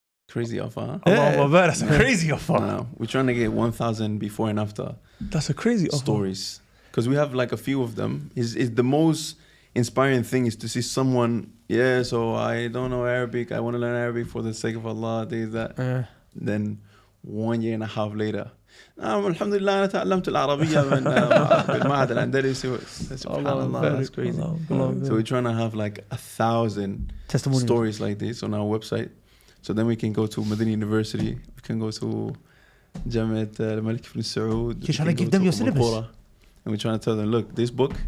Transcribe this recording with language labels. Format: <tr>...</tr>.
<en>Crazy offer, huh? Allah, that's a crazy offer. No, we're trying to get 1,000 before and after. That's a crazy offer. Stories. Because we have a few of them. Is the most inspiring thing is to see someone, so I don't know Arabic, I want to learn Arabic for the sake of Allah, that. Then 1.5 years later,</en> <ar>alhamdulillah, أنا تعلمت العربية من المعهد الأندلسي.</ar> <en>SubhanAllah, that's crazy. So we're trying to have 1,000 stories like this on our website. So then we can go to Medina University, we can go to Jamiat al-Malik ibn Saud. You're trying to give them your syllabus. And we're trying to tell them, look, this book,</en>